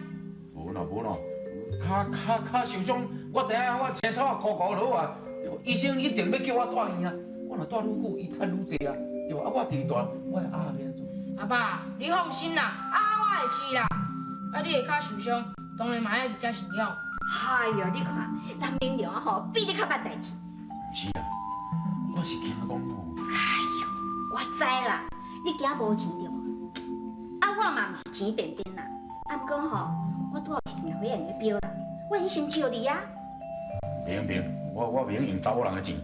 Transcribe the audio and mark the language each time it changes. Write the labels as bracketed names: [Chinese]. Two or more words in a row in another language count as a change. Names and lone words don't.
[Min Nan Chinese] 无咯，脚受伤，我知影，我青草糊糊就好啊。医生一定要叫我带院啊，我若带愈久，伊赚愈济啊，对吧？啊，我伫带，我的鸭要安怎？阿爸，你放心啦，我会饲啦。啊，你的脚受伤，当然嘛要伫遮饲养。哎呦，你看，咱明良啊吼，比你较捌代志。是啊，我是惊讲吼。哎呦，我知啦，你惊无钱对无？啊，我嘛毋是钱便便啦，啊，毋过吼，我拄好有一枚花红的表啦，我会先笑你啊。袂用，我袂用用查某人的钱。